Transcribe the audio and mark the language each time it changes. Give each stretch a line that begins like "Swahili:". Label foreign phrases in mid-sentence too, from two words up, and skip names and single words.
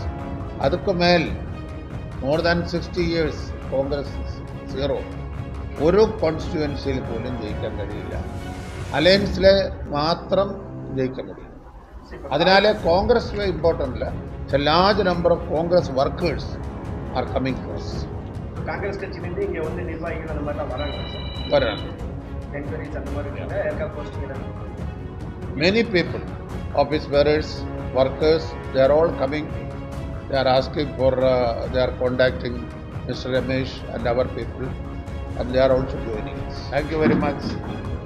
Tamil: அதுக்கு மேல்
English: more than 60 years Congress zero.
Malayalam: ഒരു കോൺസ്റ്റിറ്റ്യുവൻസിയിൽ പോലും ജയിക്കാൻ കഴിയില്ല. അലയൻസിലെ മാത്രം ജയിക്കാൻ കഴിയും. അതിനാലെ കോൺഗ്രസ് ഇമ്പോർട്ടൻ്റ് അല്ല.
English: large number of Congress workers are coming for us.
Tamil: காங்கிரஸ் கட்சியிலேருந்து இங்கே வந்து நிர்வாகிகள் அந்த மாதிரிலாம் வராங்க சார்? வராங்க. என்கொயரிஸ் அந்த மாதிரி ஏற்கா போஸ்டிங்
English: many people, office bearers, workers, they are all coming. They are asking for, they are contacting Mr. Ramesh and our people, and they are also joining us. Thank you very much.